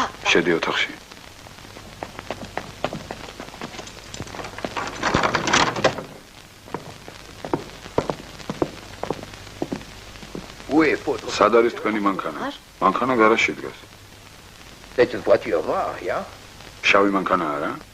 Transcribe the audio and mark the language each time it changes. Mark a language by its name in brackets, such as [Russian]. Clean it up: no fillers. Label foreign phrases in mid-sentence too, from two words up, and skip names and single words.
[Georgian] შედი ოთახში. [French] Où est votre... [Georgian] სად არის თქვენი მანქანა? მანქანა გარაჟში დგას. [French] C'est une voiture noire, rien. [Georgian] შავი მანქანა არა?